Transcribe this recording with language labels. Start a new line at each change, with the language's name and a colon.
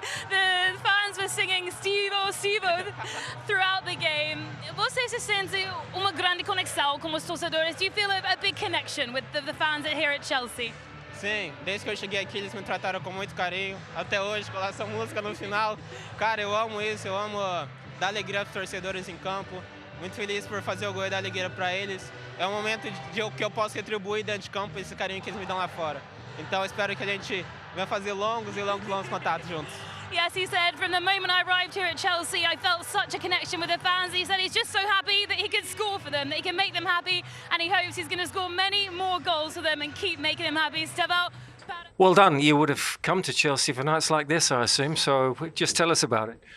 English: The fans were singing Stevo throughout the game.
Portuguese: Você se sente uma grande conexão com os torcedores?
English: Do you feel a big connection with the fans here at Chelsea?
Portuguese: Sim, desde que eu cheguei aqui eles me trataram com muito carinho. Até hoje, com essa música no final. Cara, eu amo isso, eu amo dar alegria aos torcedores em campo. Muito feliz por fazer o gol e dar alegria para eles. É um momento que eu posso retribuir dentro de campo esse carinho que eles me dão lá fora. Então, espero que a gente venha fazer longos contatos juntos.
English: Yes, he said, from the moment I arrived here at Chelsea, I felt such a connection with the fans. He said he's just so happy that he could score for them, that he can make them happy, and he hopes he's going to score many more goals for them and keep making them happy. Estêvão. Well done. You would have come to Chelsea for nights like this, I assume, so just tell us about it.